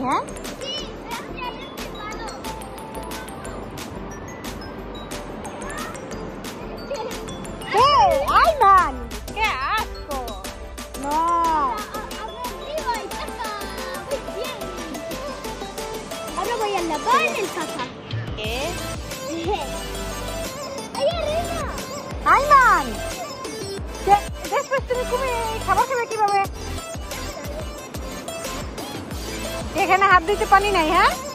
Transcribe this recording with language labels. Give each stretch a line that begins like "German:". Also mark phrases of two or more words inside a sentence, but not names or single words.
Bangla: হ্যাঁ Ayman,
Spanish: qué asco. No. Ahora voy a lavar el caca. ¿Qué? ¡Ay, arena!
Bangla: Ayman, después তুমি খাবার খাবে কিভাবে? এখানে হাত দিতে পানি নাই। হ্যাঁ